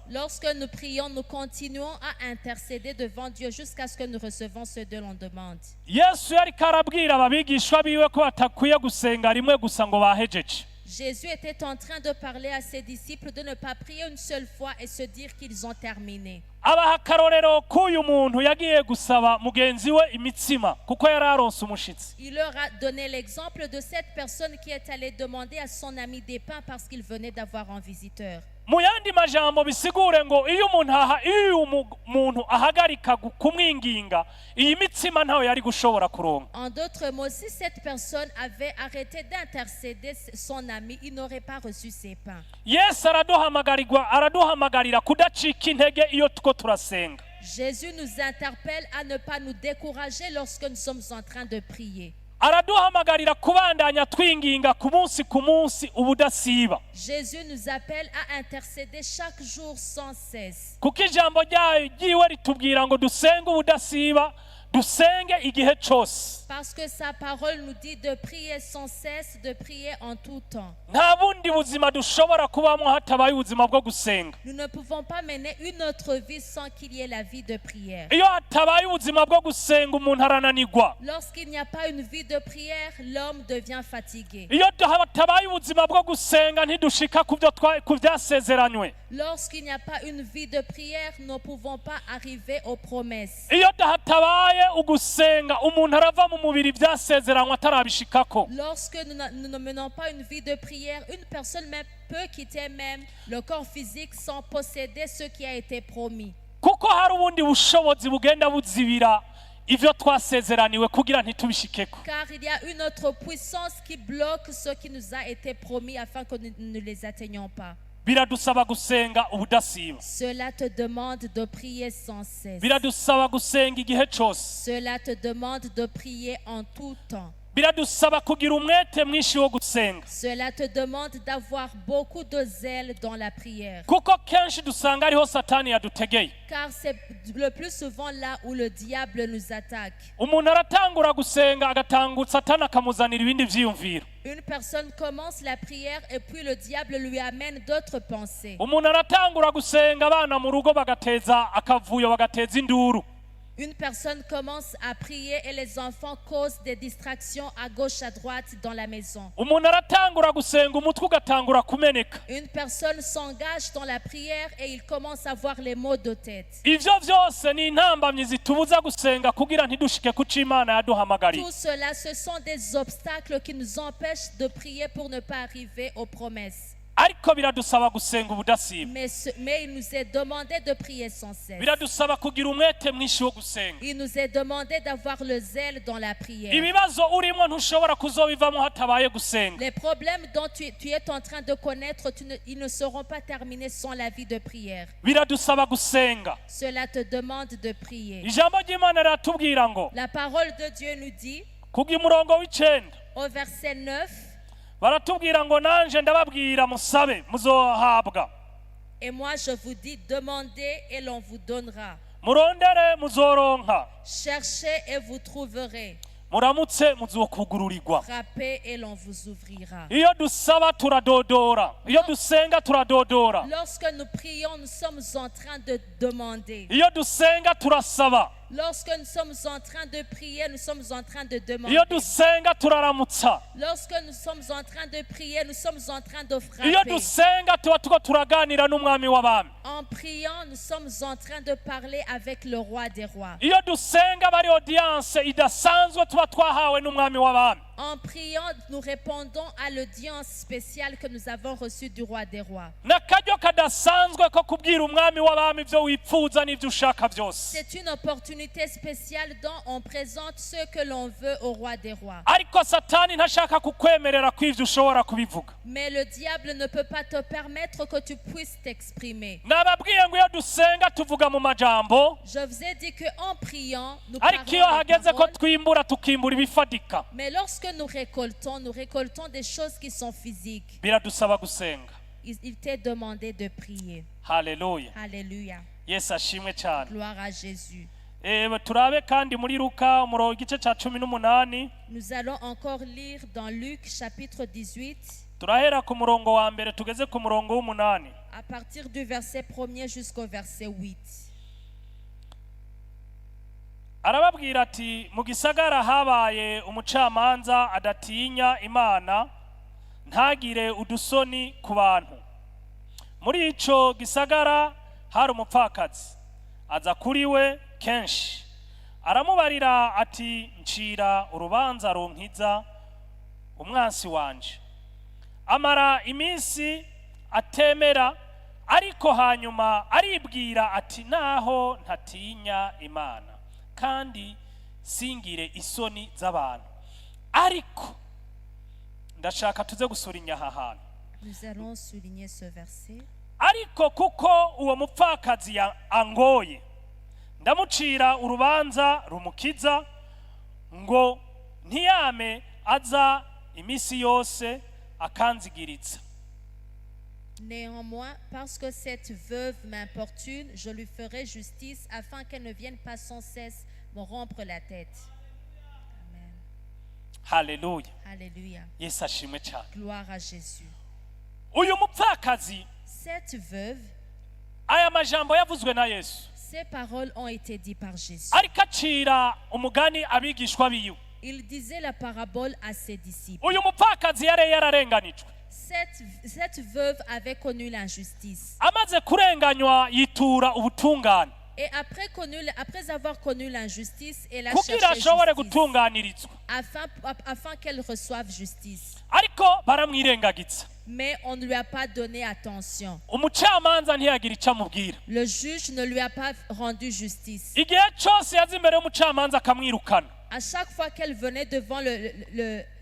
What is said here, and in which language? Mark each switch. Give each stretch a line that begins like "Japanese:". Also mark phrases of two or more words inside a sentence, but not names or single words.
French: Lorsque nous prions, nous continuons à intercéder devant Dieu jusqu'à ce que nous recevons ce que l'on demande.
Rundi: Yesu yariko arabwira ababigishwa biwe ko batakwiye gusenga rimwe gusa ngo bahejeje.
French: Jésus était en train de parler à ses disciples de ne pas prier une seule fois et se dire qu'ils ont terminé.
Rundi: Abaha akarorero k'uyu muntu yagiye gusaba mugenzi we imitsima kuko yari aronse umushitsi.
French: Il leur a donné l'exemple de cette personne qui est allée demander à son ami des pains parce qu'il venait d'avoir un visiteur.
Rundi: Mu yandi majambo bisigure ngo iyo umuntu ahagarika kumwinginga iyi mitsima ntawe yari gushobora kuronka.
French: En d'autres mots, si cette personne avait arrêté d'intercéder son ami, il n'aurait pas reçu ses pains.
Rundi: Yesu araduhamagarira kudacika intege iyo tuko turasenga.
French: Jésus nous interpelle à ne pas nous décourager lorsque nous sommes en train de prier.
Rundi: araduhamagarira kubandanya twinginga ku munsi ubudasiba.
French: Jésus nous appelle à intercéder chaque jour sans cesse.
Rundi: Kuko ijambo ryiwe ritubwira ngo dusenge ubudasiba, dusenge igihe cyose.
French: Parce que sa parole nous dit de prier sans cesse, de prier en tout temps.
Rundi: Nta bundi buzima dushobora kubamo hatabaye ubuzima bwo gusenga.
French: Nous ne pouvons pas mener une autre vie sans qu'il y ait la vie de prière.
Rundi: Iyo hatabaye ubuzima bwo gusenga umuntu arananirwa.
French: Lorsqu'il n'y a pas une vie de prière, l'homme devient fatigué.
Rundi: Iyo hatabaye ubuzima bwo gusenga ntidushika ku byasezeranywe.
French: Lorsqu'il n'y a pas une vie de prière, nous ne pouvons pas arriver aux promesses.
Rundi: Iyo hatabaye ugusenga umuntu arava mu mubiri byasezeranywe atarabishikako.
French: Lorsque nous ne menons pas une vie de prière, une personne même peut quitter même le corps physique sans posséder ce qui a été promis.
Rundi: Kuko hari ubundi bushobozi bugenda buzibira ivyo twasezeraniwe kugira ntitubishikeko.
French: Car il y a une autre puissance qui bloque ce qui nous a été promis afin que nous ne les atteignions pas.
Rundi: Biradusaba gusenga ubudasiba.
French: Cela te demande de prier sans cesse.
Rundi: Biradusaba gusenga igihe cyose.
French: Cela te demande de prier en tout temps.
Rundi: Biradusaba kugira umwete mwinshi wo gusenga.
French: Cela te demande d'avoir beaucoup de zèle dans la prière.
Rundi: Kuko kenshi dusanga ariho Satani yadutegeye.
French: Car c'est le plus souvent là où le diable nous attaque.
Rundi: Umuntu aratangura gusenga agatangura Satani akamuzanira ibindi vyiyumviro.
French: Une personne commence la prière et puis le diable lui amène d'autres pensées.
Rundi: Umuntu aratangura gusenga abana mu rugo bagateza akavuyo bagateza induru.
French: Une personne commence à prier et les enfants causent des distractions à gauche à droite dans la maison.
Rundi: Umuntu aratangura gusenga umutwe ugatangura kumeneka.
French: Une personne s'engage dans la prière et il commence à avoir les maux de tête.
Rundi: Ivyo vyose ni intambamyi zitubuza gusenga kugira ntidushike ku c'Imana yaduhamagariye.
French: Tout cela, ce sont des obstacles qui nous empêchent de prier pour ne pas arriver aux promesses.
Rundi: Ariko biradusaba gusenga ubudasiba.
French: Mais il nous est demandé de prier sans cesse.
Rundi: Biradusaba kugira umwete mwinshi wo gusenga.
French: Il nous est demandé d'avoir le zèle dans la prière.
Rundi: Ibibazo urimo ntushobora kuzobivamo hatabaye gusenga.
French: Les problèmes dont tu es en train de connaître, ils ne seront pas terminés sans la vie de prière.
Rundi: Biradusaba gusenga.
French: Cela te demande de prier.
Rundi: Ijambo ry'Imana riratubwira ngo
French: La parole de Dieu nous dit
Rundi: kugira umurongo w'icenda
French: au verset 9,
Rundi: baratubwira ngo nanje ndababwira musabe muzohabwa.
French: et moi je vous dis, demandez et l'on vous donnera.
Rundi: Murondere muzoronka.
French: Cherchez et vous trouverez.
Rundi: Muramutse muzokugururirwa.
French: Frappez et l'on vous ouvrira.
Rundi: Iyo dusaba turadodora. Iyo dusenga turadodora.
French: Lorsque nous prions, nous sommes en train de demander.
Rundi: Iyo dusenga turasaba.
French: Lorsque nous sommes en train de prier, nous sommes en train de demander.
Rundi: Iyo dusenga turaramutsa.
French: Lorsque nous sommes en train de prier, nous sommes en train de
Rundi: Iyo
French: frapper.
Rundi: dusenga tuba tuko turaganira n'umwami w'abami.
French: En priant, nous sommes en train de parler avec le roi des rois.
Rundi: Iyo dusenga bari audience idasanzwe tuba twahawe n'umwami w'abami.
French: En priant, nous répondons à l'audience spéciale que nous avons reçue du roi des rois.
Rundi: N'akaryo kadasanzwe ko kubwira umwami w'abami ibyo wipfuza n'ibyo ushaka byose.
French: C'est une opportunité spéciale dont on présente ce que l'on veut au roi des rois.
Rundi: Ariko Satani ntashaka kukwemerera ko ivyo ushobora kubivuga.
French: Mais le diable ne peut pas te permettre que tu puisses t'exprimer.
Rundi: Nababwiye ngo iyo dusenga tuvuga mu majambo.
French: Je vous ai dit qu'en priant, nous
Rundi: Ariko iyo
French: parlons les
Rundi: hageze ko
French: paroles.
Rundi: twimbura tukimbura ibifadika.
French: Mais lorsque nous récoltons des choses qui sont physiques.
Rundi: Biradusaba gusenga.
French: Il t'est demandé de prier.
Rundi: Haleluya.
French: Alléluia.
Rundi: Yesu ashimwe cyane.
French: Gloire à Jésus.
Rundi: Turabe kandi muri Luka umurongo igice ca 18.
French: Nous allons encore lire dans Luc chapitre 18
Rundi: Turahera ku murongo wa mbere tugeze ku murongo w'umunani.
French: à partir du verset 1er jusqu'au verset 8.
Rundi: Arababwira ati mu gisagara habaye umucamanza adatinya Imana ntagire udusoni ku bantu. Muri ico gisagara hari umupfakazi aza kuri we kenshi aramubarira ati ncira urubanza runkiza umwansi wanje. Amara iminsi atemera, ariko hanyuma aribwira ati naho ntatinya Imana kandi singire isoni z'abantu, ariko ndashaka tuze gusurinya aha hantu.
French: Nous allons souligner ce verset.
Rundi: Ariko kuko uwo mupfakazi angoye ndamucira urubanza rumukiza ngo ntiyame aza iminsi yose akanzigiritsa.
French: Néanmoins, parce que cette veuve m'importune, je lui ferai justice afin qu'elle ne vienne pas sans cesse me rompre la tête.
Rundi: Amen. Haleluya.
French: Alléluia.
Rundi: Yesu ashimwe cyane.
French: Gloire à Jésus.
Rundi: Uyu mupfakazi,
French: Cette veuve,
Rundi: aya majambo yavuzwe na Yesu,
French: ces paroles ont été dites par Jésus.
Rundi: ariko acira umugani abigishwa biwe.
French: Il disait la parabole à ses disciples.
Rundi: Uyu mupfakazi yari yararenganijwe,
French: Cette veuve avait connu l'injustice.
Rundi: amaze kurenganywa yitura ubutungane
French: Et après avoir connu l'injustice, elle a
Rundi: kugira
French: cherché
Rundi: ashobore
French: justice
Rundi: gutunganirizwa,
French: afin qu'elle reçoive justice.
Rundi: ariko baramwirengagiza.
French: Mais on ne lui a pas donné attention.
Rundi: Umucamanza ntiyagira icyo amubwira.
French: Le juge ne lui a pas rendu justice.
Rundi: Igihe cyose yaza imbere y'umucamanza akamwirukana,
French: À chaque fois qu'elle venait devant le